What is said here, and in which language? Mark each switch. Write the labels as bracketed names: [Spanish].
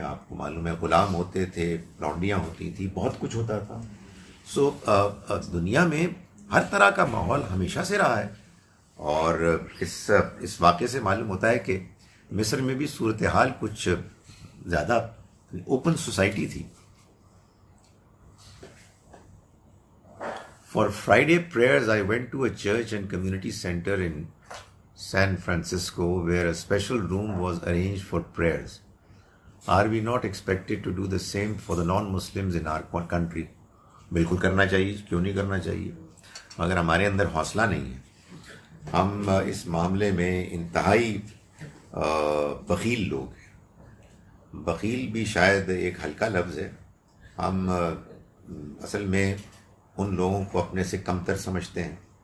[Hindi] आपको मालूम है, गुलाम होते थे, लौंडियाँ होती थी, बहुत कुछ होता था। सो दुनिया में हर तरह का माहौल हमेशा से रहा है। और इस वाक़े से मालूम होता है कि मिस्र में भी सूरत हाल कुछ ज़्यादा ओपन सोसाइटी थी। [English] For Friday prayers, I went to a church and community center in San Francisco where a special room was arranged for prayers. Are we not expected to do the same for the non-Muslims in our country? [Hindi] बिल्कुल करना चाहिए, क्यों नहीं करना चाहिए? मगर हमारे अंदर हौसला नहीं है। हम इस मामले में इंतहाई बखील लोग हैं। बखील भी शायद एक हल्का लफ्ज़ है। हम असल में उन लोगों को अपने से कमतर समझते हैं।